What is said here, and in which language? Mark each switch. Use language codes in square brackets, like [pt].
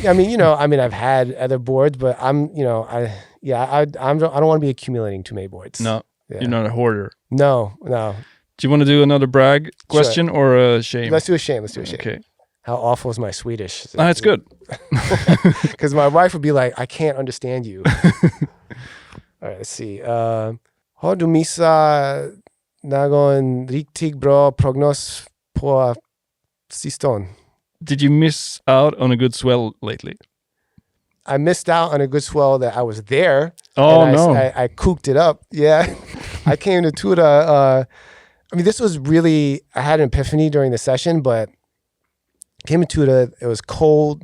[en] I mean, you know, I've had other boards, but I don't want to be accumulating too many boards. No. Yeah. You're not a hoarder. No. Do you want to do another brag question or a shame? Let's do a shame. Okay. How awful is my Swedish? It's good. Because my wife would be like, I can't understand you. All right, let's see. [sv] Har du missat någon riktigt bra prognos på sistone? [en] Did you miss out on a good swell lately? I missed out on a good swell that I was there. Oh, no. I cooked it up. Yeah. I came to Tuda. I mean, this was really, I had an epiphany during the session, but came to Tuda. It was cold.